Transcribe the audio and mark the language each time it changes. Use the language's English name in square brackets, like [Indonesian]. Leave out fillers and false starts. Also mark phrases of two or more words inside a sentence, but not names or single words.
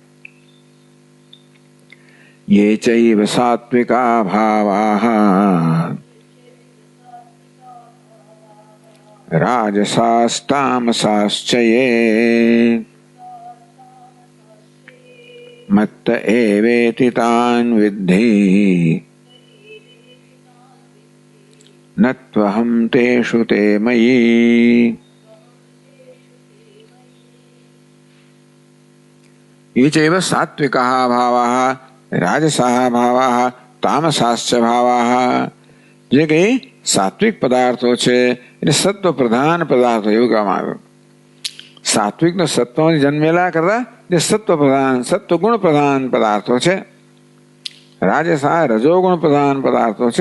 [Sanskrit] યે ચૈવ સાત્વિકા ભાવાઃ રાજસાસ્તામસાશ્ચ યે મત્ત એવેતિ તાન વિદ્ધિ નત્વહં તેષુ તે મયી. ये चैव सात्विकाः भावाः राजसाः भावाः तामसाश्च भावाः, [Gujarati] જે કઈ સાત્વિક પદાર્થો છે એટલે સત્વ પ્રધાન પદાર્થો એવું કહેવામાં આવ્યું. સાત્વિક નો સત્વમાં જન્મેલા કરતા જે સત્વગુણ પ્રધાન પદાર્થો છે. રાજસા રજોગુણ પ્રધાન પદાર્થો છે.